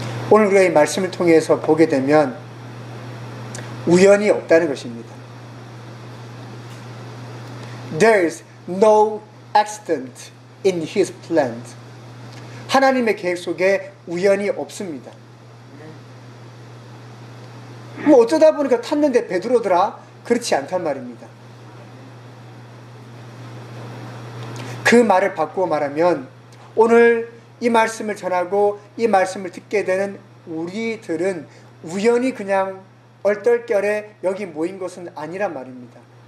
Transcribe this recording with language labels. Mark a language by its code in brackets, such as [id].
[ko] 오늘 우리가 이 말씀을 통해서 보게 되면 우연이 없다는 것입니다. [en] There's no accident in His plan. [ko] 하나님의 계획 속에 우연이 없습니다. 뭐 어쩌다 보니까 탔는데 베드로더라? 그렇지 않단 말입니다. 그 말을 바꾸어 말하면 오늘 이 말씀을 전하고 이 말씀을 듣게 되는 우리들은 우연히 그냥 얼떨결에 여기 모인 것은 아니란 말입니다.